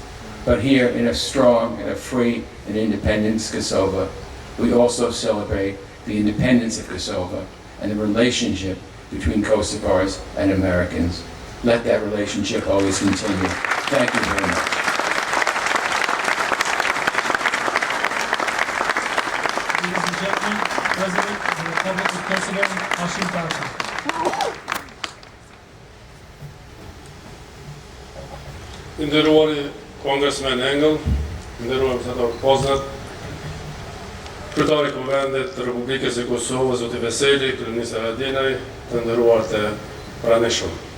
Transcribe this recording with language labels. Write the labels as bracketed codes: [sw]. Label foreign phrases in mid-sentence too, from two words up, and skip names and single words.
[en] But here in a strong and a free and independent Kosovo, we also celebrate the independence of Kosovo and the relationship between Kosovars and Americans. Let that relationship always continue. Thank you very much. Ladies and gentlemen, President of the Republic of Kosovo, Hashim Thaci. [sq] Nderuari Congressman Engel, nderuar ambasador Poznat, Kryetari i Kuvendit të Republikës së Kosovës, zoti Veseli, kryeministri Haradinaj, të nderuar të pranishëm.